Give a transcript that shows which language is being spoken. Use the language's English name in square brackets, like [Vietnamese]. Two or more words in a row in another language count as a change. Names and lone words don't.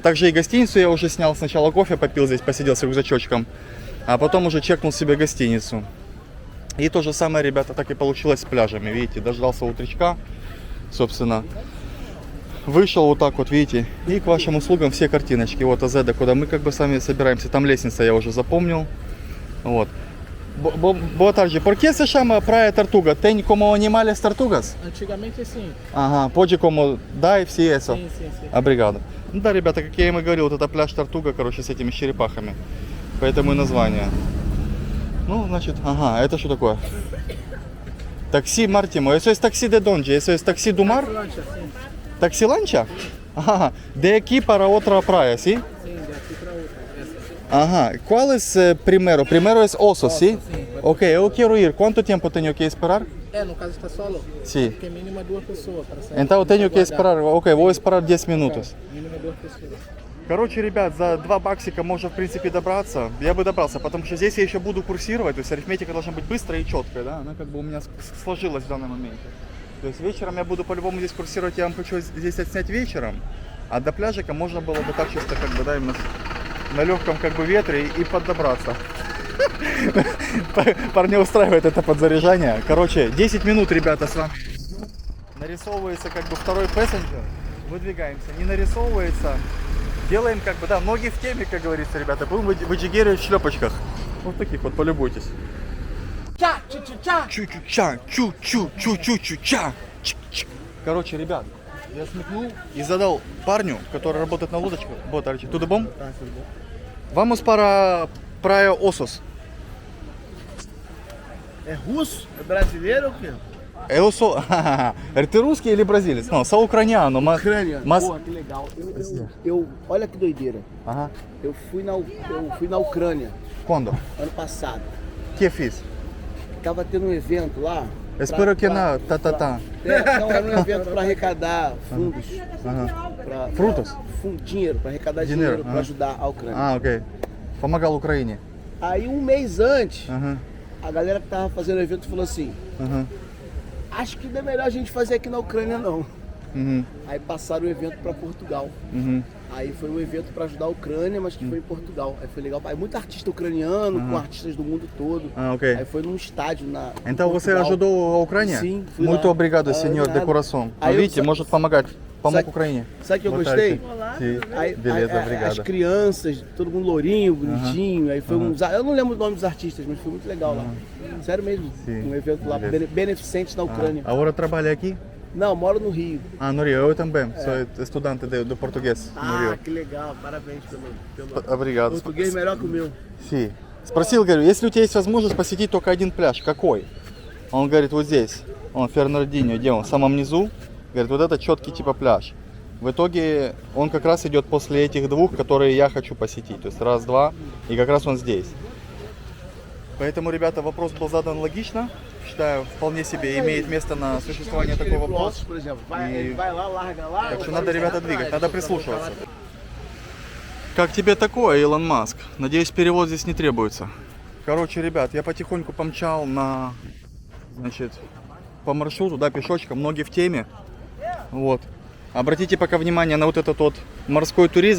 [Russian] Также и гостиницу я уже снял. Сначала кофе попил здесь, посидел с рюкзачочком, а потом уже чекнул себе гостиницу. И то же самое, ребята, так и получилось с пляжами. Видите, дождался утречка, собственно. Вышел вот так вот, видите, и к вашим услугам все картиночки. Вот Азеда, куда мы как бы сами собираемся. Там лестница я уже запомнил. Вот. [Portuguese] Boa tarde. Por que se chama Praia Tartuga? Tem como animais tartugas? Antigamente sim. Ага, pode como dar [Russian] все это. [Portuguese] Sim. Обригада. [Russian] Ну да, ребята, как я им и говорил, вот это пляж Тартуга, короче, с этими черепахами. Поэтому и название. Ну, значит, ага, это что такое? [Portuguese] Táxi Marítimo. [Spanish] Eso es taxi de donde? Eso es taxi [Portuguese] do mar? Lancha, sim. [Spanish] Taxi lancha? Ага, de aquí [Portuguese] para otra praia, [Spanish] ¿sí? [Portuguese] Sim, daqui pra outra. Essa. [Russian] Ага, [Spanish] ¿cuál es primero? Primero es Osos, ¿sí? [Portuguese] Ok, eu quero ir. [Spanish] ¿Cuánto tiempo tengo que esperar? [Portuguese] No caso está solo. [Spanish] Sí. [Portuguese] Porque mínimo é 2 pessoas para sair. [Spanish] Entonces tengo que esperar. Ok, voy a esperar 10 minutos. [Portuguese] Mínimo é 2 pessoas. [Russian] Короче, ребят, за 2 баксика можно, в принципе, добраться. Я бы добрался, потому что здесь я еще буду курсировать. То есть арифметика должна быть быстрая и четкая, да? Она как бы у меня сложилась в данный момент. То есть вечером я буду по-любому здесь курсировать. Я вам хочу здесь отснять вечером. А до пляжика можно было бы так чисто, как бы, да, именно на легком как бы ветре и подобраться. Парня устраивает это подзаряжание. Короче, 10 минут, ребята, с вами. Нарисовывается как бы второй пассенджер. Выдвигаемся. Не нарисовывается. Делаем как бы, да, ноги в теме, как говорится, ребята. Будем выджигерить в шлепочках. Вот таких вот, полюбуйтесь. Чу-чу-ча, чу-чу-чу-чу-чу-ча. Короче, ребят, я смекнул и задал парню, который работает на лодочке. [Portuguese] Boa tarde. Tudo bom? Vamos para Praia Osos. É russo? É brasileiro ou o quê? Eu sou... [Russian] Ты русский или бразилец? [Portuguese] Não, sou ucraniano, mas... mas... Porra, que legal. Olha que doideira. Ага. Eu fui na Ucrânia Quando? ano passado. Que fiz? Tava tendo um evento lá. Espero que não... Tá. Não, era um evento para arrecadar fundos. Pra, Frutas? Dinheiro, para arrecadar Dinheiro, dinheiro para ajudar a Ucrânia. Ah, ok. [Russian] Помогал Украине. [Portuguese] Aí um mês antes, [Russian] Ага. [Portuguese] a galera que tava fazendo o evento falou assim: [Russian] Ага. [Portuguese] acho que não é melhor a gente fazer aqui na Ucrânia não. Uhum. Aí passaram o evento para Portugal. Uhum. Aí foi um evento para ajudar a Ucrânia, mas que foi em Portugal. Aí foi legal. Aí muito artista ucraniano, com artistas do mundo todo. Ah, ok. Aí foi num estádio na. Então em você Portugal. ajudou a Ucrânia? Sim, fui Muito lá. obrigado, Ah, senhor de de nada. coração. Aí eu [Russian] Видите, [Portuguese] só- [Russian] может помогать. Помог [Portuguese] Sabe- [Russian] Украине. [Portuguese] Sabe o que eu Boa gostei? Sim. Aí, Beleza, as obrigado. crianças, todo mundo lourinho, bonitinho. Aí foi uns. Eu não lembro o nome dos artistas, mas foi muito legal lá. Sério mesmo. Sim. Um evento lá Beleza. beneficente na Ucrânia. Agora trabalha aqui? Não, moro no Rio. Ah, no Rio. Eu também. Sou estudante do português no Ah, Rio. que legal. Parabéns pelo Obrigado. português melhor que o meu. [Spanish] Си. [Russian] Спросил, говорю, если у тебя есть возможность посетить только один пляж, какой? Он говорит, вот здесь. Он Фернандинho, где он? В самом низу. Говорит, вот это четкий типа пляж. В итоге он как раз идет после этих двух, которые я хочу посетить. То есть раз, два, и как раз он здесь. Поэтому, ребята, вопрос был задан логично. Считаю, вполне себе имеет место на существование такой вопрос. [Portuguese] Por exemplo, E- vai lá, larga lá. [Russian] Так что надо, ребята, двигать, надо прислушиваться. Как тебе такое, Илон Маск? Надеюсь, перевод здесь не требуется. Короче, ребят, я потихоньку помчал на, значит, по маршруту, да, пешочком, ноги в теме. Вот. Обратите пока внимание на вот этот вот морской туризм.